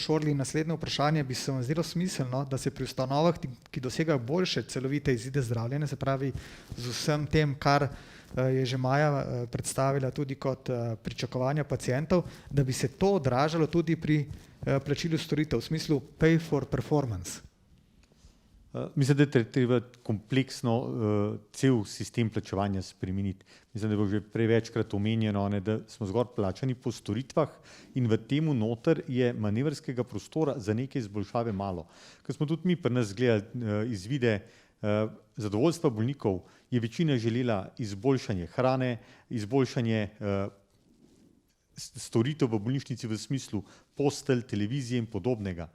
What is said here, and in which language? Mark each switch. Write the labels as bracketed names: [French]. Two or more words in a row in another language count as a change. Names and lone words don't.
[Slovenian] Šorli, naslednje vprašanje bi se vam zdelo smiselno, da se pri ustanovah, ki dosegajo boljše celovite izide zdravljenja, se pravi z vsem tem, kar je že Maja predstavila tudi kot pričakovanja pacientov, da bi se to odražalo tudi pri plačilu storitev, v smislu [English] pay for performance. [Slovenian] Mislim, da je treba kompleksno cel sistem plačevanja spremeniti. Mislim, da je bilo že prevečkrat omenjeno, da smo zgolj plačani po storitvah in v temu noter je manevrskega prostora za neke izboljšave malo. Ko smo tudi mi pri nas gledali izvide zadovoljstva bolnikov, je večina želela izboljšanje hrane, izboljšanje storitev v bolnišnici v smislu postelj, televizije in podobnega.